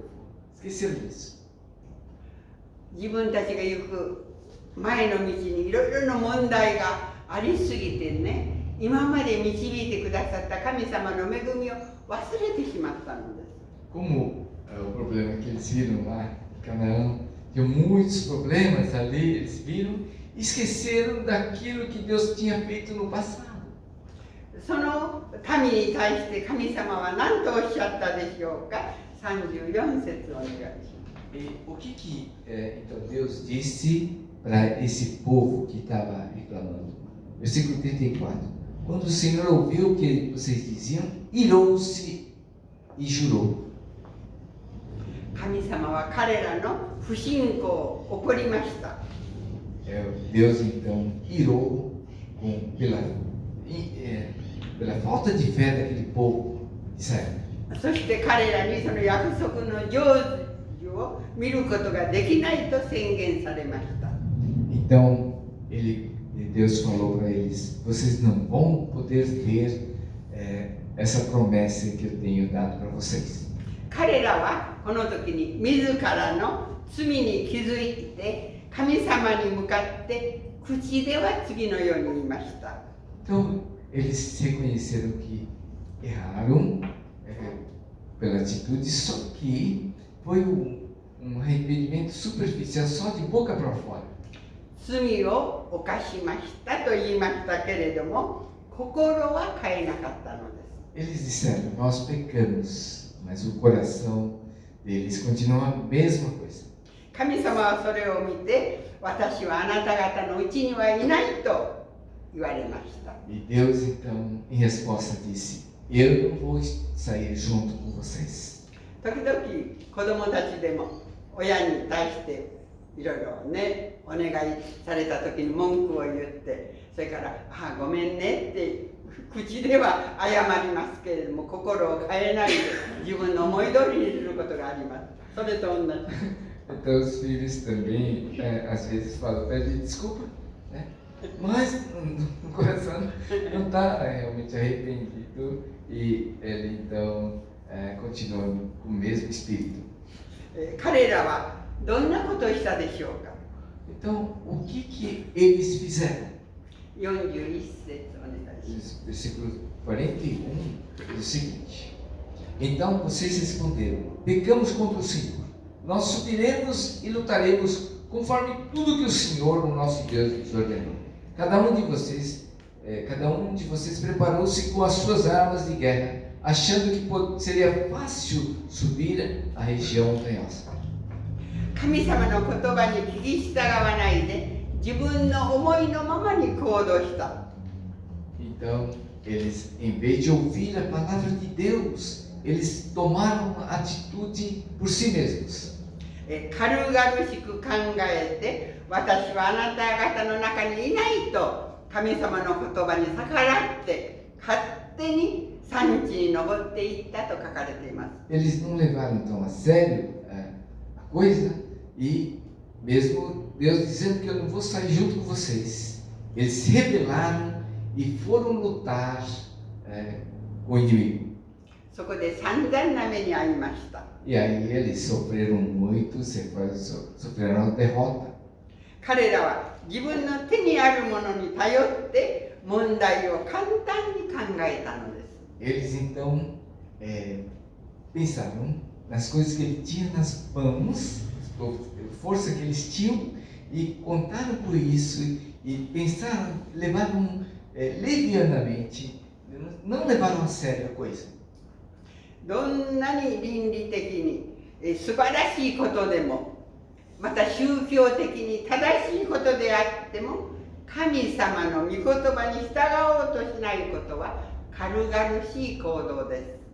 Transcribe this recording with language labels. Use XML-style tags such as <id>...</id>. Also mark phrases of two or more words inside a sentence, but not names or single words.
<pt>Esqueceram disso.</pt> <ja>自分たちが行く前の道にいろいろな問題がありすぎてね、今まで導いてくださった神様の恵みを忘れてしまったのです。</ja> <pt>Como o problema que eles viram lá em Canaã, tinha muitos problemas ali, eles viram e esqueceram daquilo que Deus tinha feito no passado.</pt> <ja>その民に対して神様は何とおっしゃったでしょうか。34節お願いします。</ja> <pt>E o que então Deus disse para esse povo que estava reclamando? Versículo 34. Quando o Senhor ouviu o que vocês diziam, irou-se e jurou.</pt> <ja>神様は彼らの不信仰を怒りました。</ja> <pt>Deus então irou pela falta de fé daquele povo de Israel.</pt> <ja>そして彼らにその約束の成就を見ることができないと宣言されました。</ja> <pt>Então Deus falou para eles: vocês não vão poder ver essa promessa que eu tenho dado para vocês.</pt> <ja>彼らはこの時に自らの罪に気づいて神様に向かって口では次のように言いました。</ja> <pt>Então, eles reconheceram que erraram pela atitude, só que foi um arrependimento superficial, só de boca para fora.</pt> <ja>罪を犯しましたと言いましたけれども、心は変えなかったのです。</ja> <pt>Eles disseram, nós pecamos, mas o coração deles continua a mesma coisa.</pt> <ja>神様はそれを見て、私はあなた方のうちにはいないと言われました。</ja> <pt>E Deus, então, em resposta disse, eu não vou sair junto com vocês.</pt> <ja>時々子供たちでも親に対していろいろね、お願いされた時に文句を言って、それから「ああごめんね」って口では謝りますけれども、心を変えないで自分の思い通りにすることがあります。それと同じ。</ja> <pt>Então os filhos também, às vezes falam, pedem desculpa, né? Mas no coração não está realmente arrependido e ele então continua com o mesmo espírito.</pt> <ja>彼らはどんなことをしたでしょうか。</ja> <pt>Então, o que eles fizeram?</pt> <ja>41 節お願いします。</ja> <pt>Versículo 41 diz o seguinte: Então vocês responderam, pecamos contra o Senhor. Nós subiremos e lutaremos conforme tudo que o Senhor, o nosso Deus, nos ordenou. Cada um de vocês preparou-se com as suas armas de guerra, achando que seria fácil subir a região montanhosa.</pt> <ja>神様の言葉に聞き従わないで自分の思いのままに行動した。</ja> <pt>Então, eles, em vez de ouvir a palavra de Deus, eles tomaram a atitude por si mesmos.</pt> <ja>軽々しく考えて、私はあなた方の中にいないと神様の言葉に逆らって勝手に山地に登っていったと書かれています。</ja> <pt>Eles não levaram tão a sério a coisa e mesmo Deus dizendo que eu não vou sair junto com vocês, eles se rebelaram e foram lutar com o inimigo.</pt> <ja>そこで散々な目に遭いました。</ja> <pt>E aí eles sofreram muito, sofreram a derrota.</pt> <ja>彼らは自分の手にあるものに頼って問題を簡単に考えたのです。</ja> <pt>Eles então pensaram nas coisas que ele tinha nas mãos, a força que eles tinham, e contaram por isso e pensaram, levaram levianamente, não levaram a sério a coisa.</pt> <ja>どんなに倫理的に素晴らしいことでも、また宗教的に正しいことであっても、神様の御言葉に従おうとしないことは軽々しい行動です。</ja>